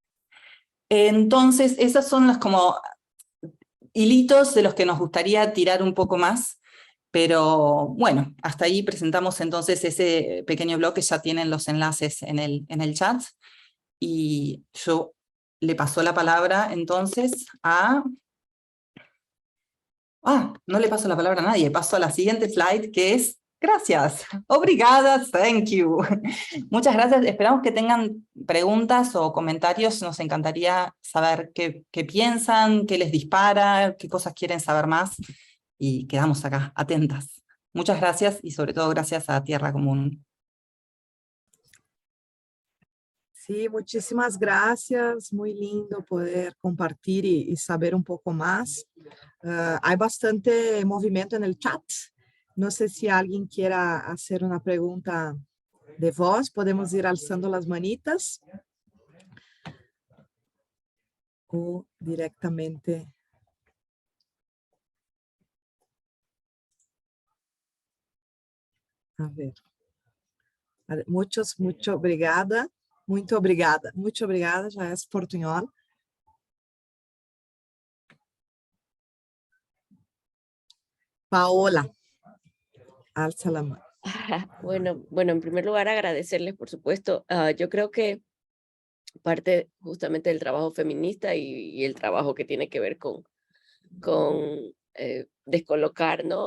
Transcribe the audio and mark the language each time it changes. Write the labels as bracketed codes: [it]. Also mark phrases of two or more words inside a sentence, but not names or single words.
[es] Entonces, esas son las como hilitos de los que nos gustaría tirar un poco más, pero bueno, hasta ahí presentamos entonces ese pequeño blog que ya tienen los enlaces en el chat, y yo le paso la palabra entonces a... no le paso la palabra a nadie, paso a la siguiente slide, que es gracias, obrigada, [en] thank you. [es] Muchas gracias, esperamos que tengan preguntas o comentarios, nos encantaría saber qué piensan, qué les dispara, qué cosas quieren saber más, y quedamos acá, atentas. Muchas gracias, y sobre todo gracias a Tierra Común. Sí, muchísimas gracias, muy lindo poder compartir y saber un poco más. Hay bastante movimiento en el chat. No sé si alguien quiera hacer una pregunta de voz, podemos ir alzando las manitas o directamente. A ver. [pt] Muito obrigada. Muito obrigada, já é portunhol. [es] Paola, alza la mano. Bueno, en primer lugar agradecerles, por supuesto. Yo creo que parte justamente del trabajo feminista y el trabajo que tiene que ver con descolocar, ¿no?